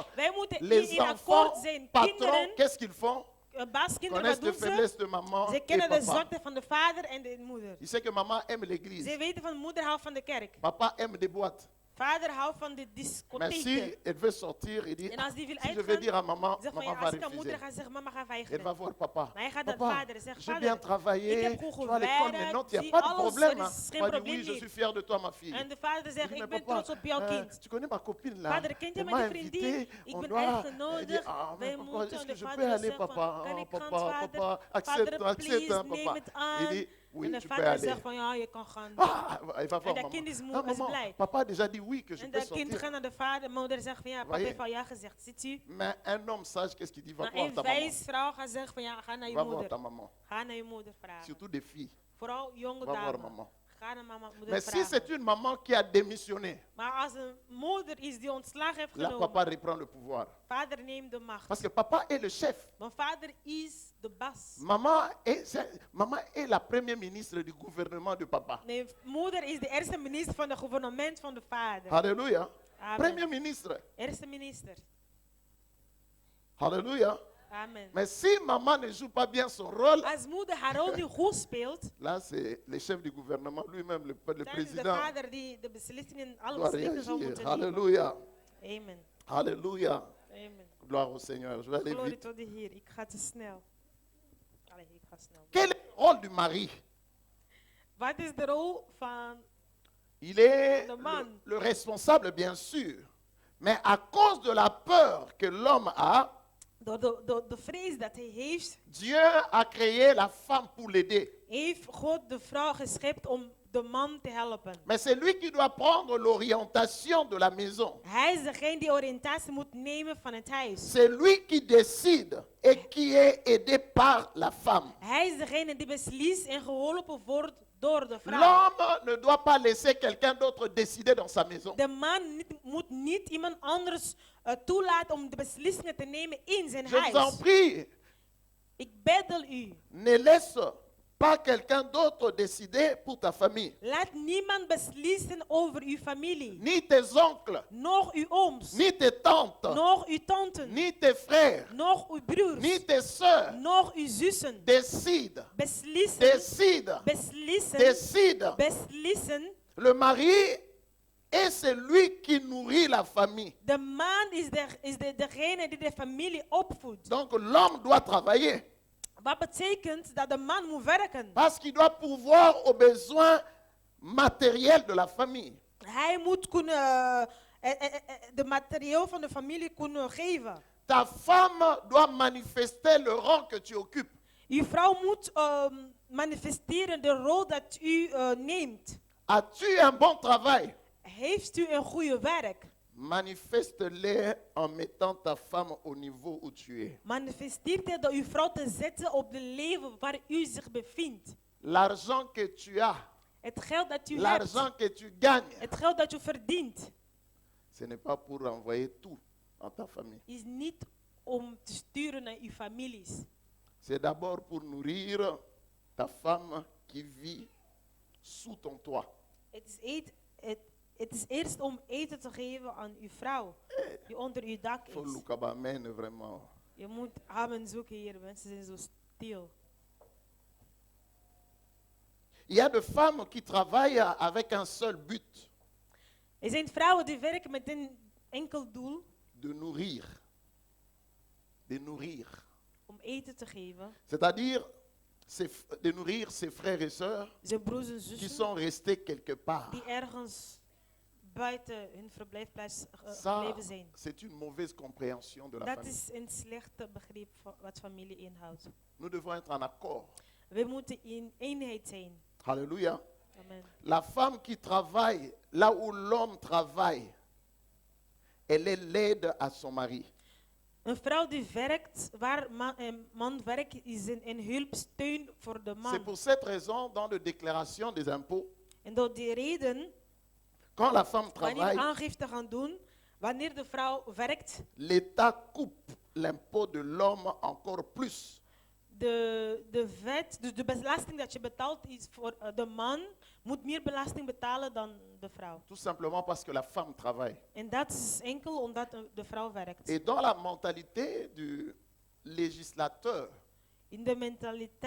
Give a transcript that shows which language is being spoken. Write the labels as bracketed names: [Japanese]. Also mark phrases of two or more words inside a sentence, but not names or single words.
[Dutch] Wij moeten [French] Les [Dutch] in [French] enfants, [Dutch] akkoord zijn. [French] patrons, [Dutch] Kinderen, [French] qu'est-ce qu'ils font? [Dutch] baaskinderen, [French] Connaissent [Dutch] wat [French] les [Dutch] doen ze? [French] faiblesses de maman [Dutch] Ze [French] et [Dutch] kennen de [French] papa. [Dutch] zwakte van de vader en de moeder. [French] Il sait que maman aime l'église. [Dutch] Ze weten van moeder houdt van de kerk. [French] Papa aime des boîtes. [Dutch] Vader houdt van de [French] Mais [Dutch] discotheken. [French] si elle veut sortir, il dit, [Dutch] En als die wil [French] si je vais [Dutch] uitgaan, [French] dire à maman, [Dutch] zeg van ja, [French] maman va [Dutch] als ik aan [French] refuser. [Dutch] moeder ga zeggen, mama gaat [French] Elle va [Dutch] weigeren. [French] voir papa. [Dutch] Maar hij gaat naar [French] Papa, [Dutch] vader en zegt, [French] j'ai bien [Dutch] vader, [French] travaillé, [Dutch] ik heb [French] tu [Dutch] goed [French] vas à l'école [Dutch] gewerkt, [French] maintenant, il n'y [Dutch] zie [French] a pas de [Dutch] alles, [French] problème. [Dutch] er [French] Hein. [Dutch] is [French] Tu [Dutch] geen [French] vas dire, [Dutch] probleem [French] oui, je [Dutch] niet. [French] suis fier de toi, ma fille. [Dutch] En de vader zegt, [French] Je dis, [Dutch] ik [French] mais [Dutch] ben trots op jouw kind. [French] tu connais ma copine là, [Dutch] Vader, kent jij [French] elle m'a [Dutch] mijn vriendin? [French] invité, [Dutch] Ik [French] on [Dutch] ben [French] doit... Elle dit, [Dutch] uitgenodigd. [French] ah, mais [Dutch] Wij [French] papa, [Dutch] moeten. [French] est-ce [Dutch] En [French] que [Dutch] de [French] je peux [Dutch] vader [French] aller, [Dutch] zegt van, [French] papa? [Dutch] kan [French] Oh, [Dutch] ik gaan, [French] papa, [Dutch] vader? [French] papa, [Dutch] Vader, [French] accepte, [Dutch] please, [French] hein, [Dutch] neem [French] papa. [Dutch] het [French] Il [Dutch] aan. [French] dit, oui, [Dutch] En de [French] tu peux [Dutch] vader [French] aller. [Dutch] zegt van, ja, je kan gaan. [French] Ah, il va voir [Dutch] En dat [French] maman. [Dutch] kind is moe, [French] Ah, [Dutch] is [French] maman, [Dutch] blij. [French] papa a déjà dit oui, que je [Dutch] En [French] peux [Dutch] dat kind [French] sortir. [Dutch] gaat naar de vader. Moeder zegt van, ja, papa [French] Voyez? [Dutch] heeft al ja gezegd. Ziet u? [French] Mais un homme sage, qu'est-ce qu'il dit? Va [Dutch] Maar [French] voir [Dutch] een [French] ta maman. [Dutch] wijs vrouw gaat zeggen van, ja, ga naar je [French] Va voir ta [Dutch] moeder. [French] maman. [Dutch] Ga naar je moeder vragen. [French] Surtout des filles. [Dutch] Vooral jonge [French] Va voir [Dutch] dames. [French] maman. [Dutch] Ga naar mama, moeder [French] Mais si [Dutch] vragen. [French] c'est une maman qui a démissionné, [Dutch] Maar als een moeder is die ontslag heeft [French] là, [Dutch] genomen, [French] papa reprend le pouvoir. [Dutch] vader neemt de macht. [French] Parce que papa est le chef. [Dutch] Want vader is de bas. [French] Maman est la première ministre du gouvernement de papa. [Dutch] Nee, moeder is de eerste minister van het gouvernement van de vader. [French] Alléluia. [Dutch] Amen. [French] Premier ministre. [Dutch] Eerste minister. [French] Alléluia. [Dutch] Amen. [French] Mais si maman ne joue pas bien son rôle, [Dutch] Als moeder haar rol niet goed speelt, [French] là c'est le chef du gouvernement, lui-même, le [Dutch] dan is de [French] président, [Dutch] vader die de beslissingen, alle [French] doit [Dutch] beslissingen zal [French] réagir. [Dutch] moeten nemen. [French] Alléluia. [Dutch] Amen. [French] Alléluia. [Dutch] Amen. [French] Gloire au Seigneur. Je vais aller [Dutch] Glorie [French] vite. [Dutch] tot de Heer. Ik ga te snel. Allee, ik ga snel. [French] Quel est le rôle du mari? [Dutch] Wat is de rol van [French] Il est [Dutch] Le man. [French] le responsable, bien sûr. Mais à cause de la peur que l'homme a, [Dutch] de vrees dat hij heeft, [French] Dieu a créé la femme pour l'aider. [Dutch] heeft God de vrouw geschept om de man te helpen. [French] Mais c'est lui qui doit prendre l'orientation de la maison. [Dutch] Hij is degene die oriëntatie moet nemen van het huis. [French] C'est lui qui décide et qui est aidé par la femme. [Dutch] Hij is degene die beslist en geholpen wordt door de vrouw. [French] L'homme ne doit pas laisser quelqu'un d'autre décider dans sa maison. [Dutch] De man moet niet iemand anders toelaten om de beslissingen te nemen in zijn [French] Je vous en [Dutch] huis. [French] prie, [Dutch] Ik beddel u. [French] ne laisse pas quelqu'un d'autre décider pour ta famille. [Dutch] Laat niemand beslissen over uw familie. [French] Ni tes oncles, [Dutch] Nog uw ooms. [French] ni tes tantes, [Dutch] Nog uw tanten. [French] ni tes frères, [Dutch] Nog uw broers. [French] ni tes soeurs. [Dutch] Nog uw zussen. [French] Décide, [Dutch] Beslissen. [French] décide, [Dutch] Beslissen. [French] décide. [Dutch] Beslissen. [French] Le mari est celui qui nourrit la famille. [Dutch] De man is degene die de familie opvoedt. [French] Donc l'homme doit travailler [Dutch] Wat betekent dat de man moet werken. [French] parce qu'il doit pourvoir aux besoins matériels de la famille. [Dutch] Hij moet kunnen de materieel van de familie kunnen geven. [French] Ta femme doit manifester le rang que tu occupes. [Dutch] Uw vrouw moet manifesteren de rol dat u neemt. [French] As-tu un bon travail? [Dutch] Heeft u een goede werk? [French] Manifeste-le en mettant ta femme au niveau où tu es. [Dutch] Manifesteert het door uw vrouw te zetten op de leven waar u zich bevindt. [French] L'argent que tu as, [Dutch] Het geld dat u hebt. [French] l'argent que tu gagnes, [Dutch] Het geld dat u verdient. [French] ce n'est pas pour envoyer tout en ta famille. [Dutch] Is niet om te sturen naar uw families. [French] C'est d'abord pour nourrir ta femme qui vit sous ton toit. [Dutch] Het is eerst om eten te geven aan uw vrouw. Die onder uw dak [French] Il faut [Dutch] is. [French] Lukabamene vraiment. [Dutch] Je moet amen zoeken hier. Mensen zijn zo stil. [French] Il y a des femmes qui travaillent avec un seul but, [Dutch] Er zijn vrouwen die werken met een enkel doel. [French] de nourrir. De nourrir. [Dutch] Om eten te geven. [French] C'est-à-dire de nourrir ses frères et sœurs [Dutch] Zijn broers en [French] qui [Dutch] zussen. [French] sont restés quelque part. [Dutch] Die ergens buiten hun verblijfplaats [French] Ça, [Dutch] gebleven zijn. [French] c'est une mauvaise compréhension de la [Dutch] Dat [French] famille. [Dutch] is een slechte begrip van wat familie inhoudt. [French] Nous devons être en accord. [Dutch] We moeten in eenheid zijn. [French] Alléluia. [Dutch] Amen. [French] La femme qui travaille là où l'homme travaille, elle est l'aide à son mari. [Dutch] Een vrouw die werkt, waar een man werkt, is een hulpsteun voor de [French] C'est [Dutch] man. [French] pour cette raison, dans de déclaration des impôts, [Dutch] En door die reden, [French] quand la femme [Dutch] wanneer [French] travaille, [Dutch] aangifte gaan doen, wanneer de vrouw werkt, [French] l'État coupe l'impôt de l'homme encore plus. [Dutch] de belasting dat je betaalt is voor de man, moet meer belasting betalen dan de vrouw. [French] Tout simplement parce que la femme travaille. [Dutch] En dat is enkel omdat de vrouw werkt. [French] Et dans la mentalité du législateur, [Dutch] In de mentaliteit,